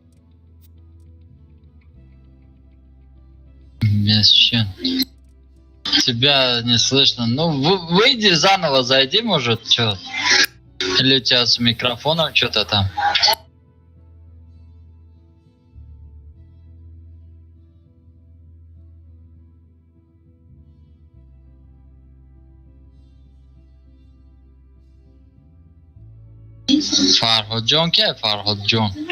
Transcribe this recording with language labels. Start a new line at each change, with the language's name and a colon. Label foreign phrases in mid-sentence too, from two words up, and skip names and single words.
Russian: Mesşin. Тебя не слышно. Ну, выйди заново, зайди, может, что? Или у тебя с микрофоном что-то там?
Tajik: Farhodjon ke Farhodjon?